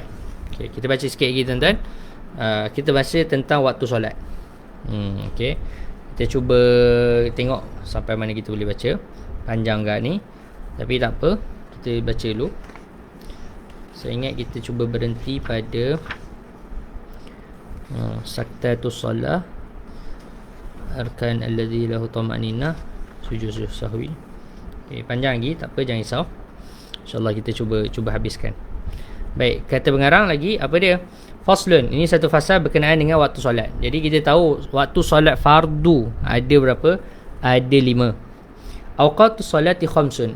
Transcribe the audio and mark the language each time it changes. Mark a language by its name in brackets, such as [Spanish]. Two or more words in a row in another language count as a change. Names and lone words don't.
[Malay] Okay, kita baca sikit lagi tuan-tuan. Kita baca tentang waktu solat. Okay. Kita cuba tengok sampai mana kita boleh baca. Panjang gak ni, tapi tak apa, kita baca dulu. Saya ingat kita cuba berhenti pada [Arabic] سكتة الصلاة, أركان الذي له طمأنينة, سجود السهو. [Malay] Okay, panjang lagi, tak apa, jangan risau. InsyaAllah kita cuba habiskan. Baik, kata pengarang lagi, apa dia? Faslun, ini satu fasal berkenaan dengan waktu solat. Jadi kita tahu waktu solat fardu ada berapa? Ada 5. [Arabic] أوقات الصلاة خمس.